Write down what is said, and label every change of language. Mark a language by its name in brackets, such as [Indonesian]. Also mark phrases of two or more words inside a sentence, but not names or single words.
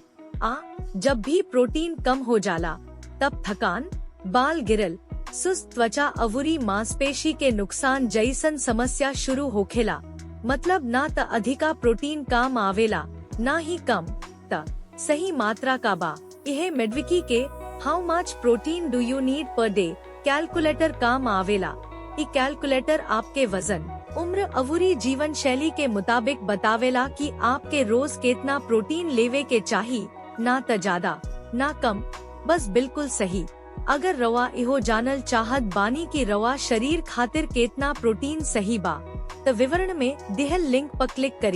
[Bhojpuri] जब भी प्रोटीन कम हो जाला तब थकान, बाल गिरल, सुस्त त्वचा अवूरी मांसपेशी के नुकसान जैसन समस्या शुरू होखेला। मतलब ना त अधिका प्रोटीन काम आवेला, ना ही कम। त सही मात्रा का बा। यह मेडविकी के [English] How much protein do you need per day calculator [Bhojpuri] काम आवेला। ये कैलकुलेटर आपके वजन, उम्र अवूरी जीवन शैली के मुताबिक बतावेला कि आपके रोज कितना प्रोटीन लेवे के चाहिए, ना त ज्यादा ना कम, बस बिल्कुल सही। अगर रवा इहो जानल चाहत बानी कि रवा शरीर खातिर कितना प्रोटीन सही बा, तो विवरण में दिहल लिंक पर क्लिक करी।